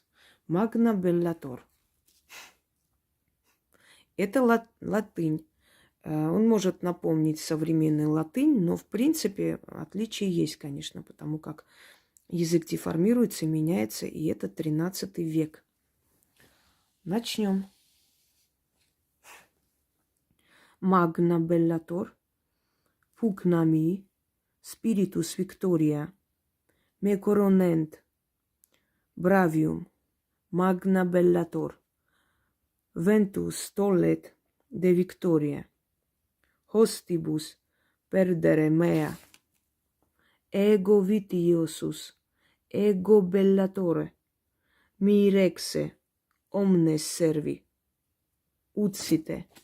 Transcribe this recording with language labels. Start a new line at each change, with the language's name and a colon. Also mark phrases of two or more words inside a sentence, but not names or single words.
Russian: Магна Беллатор. Это латынь. Он может напомнить современный латынь, но в принципе отличие есть, конечно, потому как язык деформируется, меняется, и это 13 век. Начнем.
Latin: Magna Bellator, Pugnami, Spiritus Victoria, me coronent, Bravium, Magna Bellator, Ventus tollet de Victoria, Hostibus perdere mea, ego vitiosus, ego bellatore, mi rexe, omnes servi, utsite.